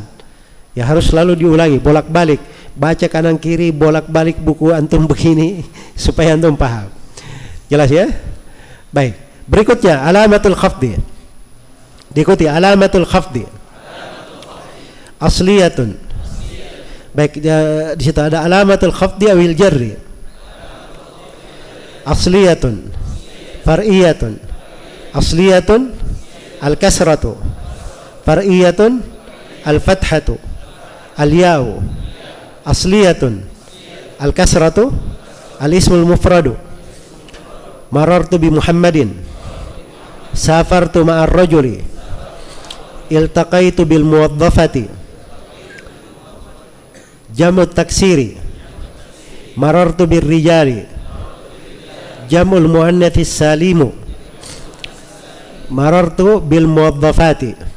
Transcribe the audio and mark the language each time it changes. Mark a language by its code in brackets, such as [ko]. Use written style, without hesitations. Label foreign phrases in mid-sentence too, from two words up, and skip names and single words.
[id] Ya harus selalu diulangi, bolak-balik, baca kanan kiri, bolak-balik buku antum begini supaya antum paham. Jelas ya? Baik. Berikutnya [ar] علامة الخفض. [id] Diikuti [ar] علامة الخفض. [id] Asliyatun. Baik, di situ ada [ar] علامة الخفض أو الجر. أصلية، فرعية. أصلية الكسرة، فرعية الفتحة، الياء. أصلية الكسرة الاسم المفرد، مررت بمحمد, سافرت مع الرجل، التقيت بالموظفات، جمع التكسير، مررت بالرجال، جمع المؤنث السالم، مررت بالموظفات.